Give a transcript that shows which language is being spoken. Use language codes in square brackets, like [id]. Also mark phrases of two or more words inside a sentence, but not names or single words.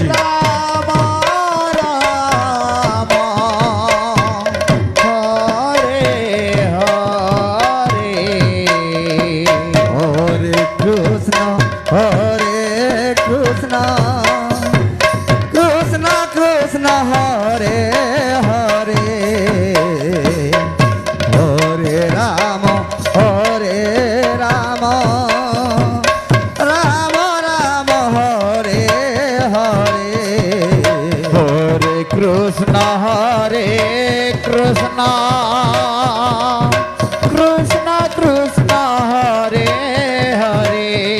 [sa] ରାମ ରାମ ହରେ ହରେ ହରେ କୃଷ୍ଣ କୃଷ୍ଣ କୃଷ୍ଣ ହରେ ହରେ হরে রাম রাম রাম হরে হরে হরে কৃষ্ণ কৃষ্ণ কৃষ্ণ হরে হরে